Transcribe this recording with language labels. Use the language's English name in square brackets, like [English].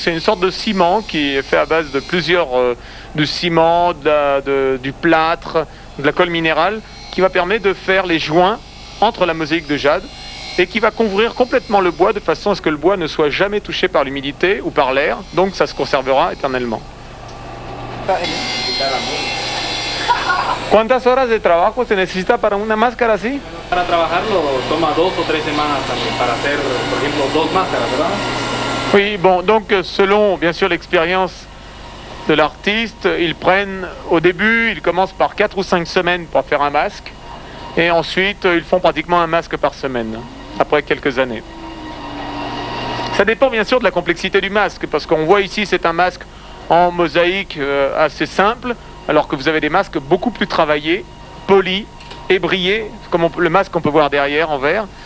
[French] C'est une sorte de ciment qui est fait à base de du ciment, du plâtre, de la colle minérale, qui va permettre de faire les joints entre la mosaïque de jade et qui va couvrir complètement le bois de façon à ce que le bois ne soit jamais touché par l'humidité ou par l'air, donc ça se conservera éternellement. [Spanish] ¿Cuántas horas de trabajo se necesita para una máscara así? Para trabajarlo toma 2 o 3 semanas también para hacer, por ejemplo, 2 máscaras, ¿verdad? [French] Oui, bon, donc selon bien sûr l'expérience de l'artiste, au début, ils commencent par 4 ou 5 semaines pour faire un masque, et ensuite ils font pratiquement un masque par semaine, après quelques années. Ça dépend bien sûr de la complexité du masque, parce qu'on voit ici c'est un masque en mosaïque assez simple, alors que vous avez des masques beaucoup plus travaillés, polis et brillés, comme le masque qu'on peut voir derrière en vert.